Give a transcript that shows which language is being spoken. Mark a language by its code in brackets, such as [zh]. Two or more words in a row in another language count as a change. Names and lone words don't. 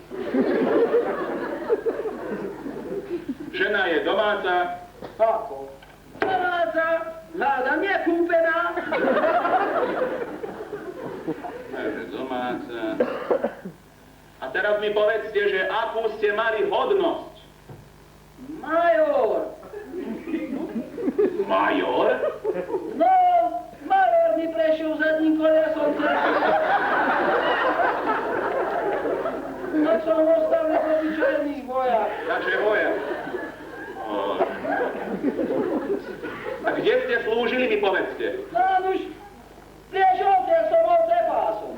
[sk] Žena je domáca. Ako? Domáca, hľadám nekúpená. Takže domáca. A teraz mi povedzte, že akú ste mali hodnosť? Major. Major? No, major mi prešiel zadným kolesom cez... Tak som ostal neobyčajný vojak. Takže vojak. A kde ste slúžili, mi povedzte? No už, prišiel som bol trepásom.